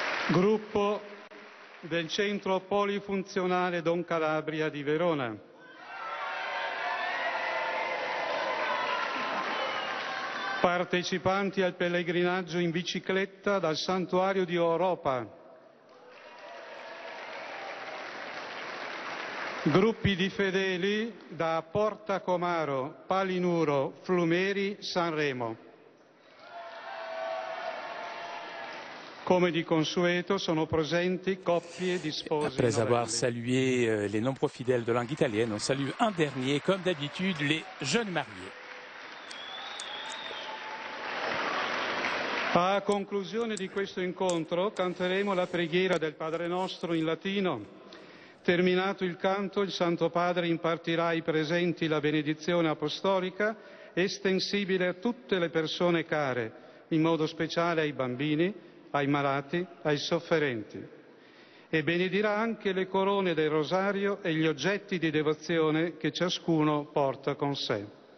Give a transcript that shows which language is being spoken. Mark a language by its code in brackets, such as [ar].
[it] gruppo del Centro Polifunzionale Don Calabria di Verona, partecipanti al pellegrinaggio in bicicletta dal Santuario di Europa, gruppi di fedeli da Porta Comaro, Palinuro, Flumeri, Sanremo. Come di consueto, sono presenti coppie di sposi. [fr] Après avoir salué les nombreux fidèles de langue italienne, on salue un dernier, comme d'habitude, les jeunes mariés. [it] A conclusione di questo incontro canteremo la preghiera del Padre Nostro in latino. Terminato il canto, il Santo Padre impartirà ai presenti la benedizione apostolica estensibile a tutte le persone care, in modo speciale ai bambini, ai malati, ai sofferenti, e benedirà anche le corone del rosario e gli oggetti di devozione che ciascuno porta con sé.